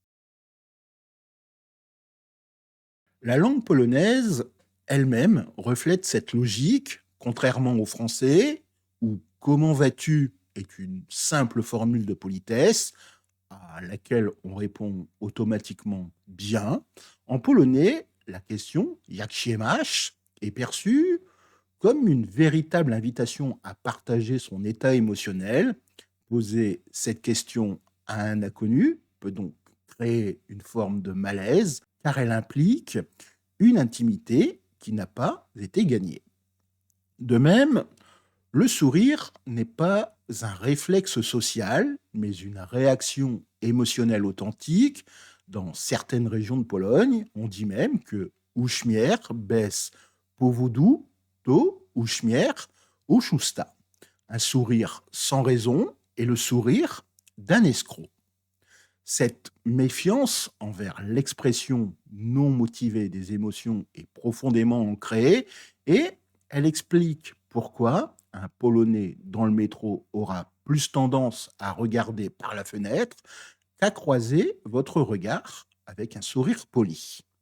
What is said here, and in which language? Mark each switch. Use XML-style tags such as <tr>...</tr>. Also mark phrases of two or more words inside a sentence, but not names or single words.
<fr>La langue polonaise elle-même reflète cette logique, contrairement au français, où comment vas-tu est une simple formule de politesse à laquelle on répond automatiquement bien. En polonais, la question</fr> <pl>jak się masz</pl> <fr>est perçue comme une véritable invitation à partager son état émotionnel. Poser cette question à un inconnu peut donc créer une forme de malaise car elle implique une intimité qui n'a pas été gagnée. De même, le sourire n'est pas un réflexe social, mais une réaction émotionnelle authentique. Dans certaines régions de Pologne, on dit même que</fr> <pl>uśmiech bez powodu to uśmiech oszusta.</pl> <fr>Un sourire sans raison est le sourire d'un escroc. Cette méfiance envers l'expression non motivée des émotions est profondément ancrée et elle explique pourquoi un Polonais dans le métro aura plus tendance à regarder par la fenêtre qu'à croiser votre regard avec un sourire poli.</fr>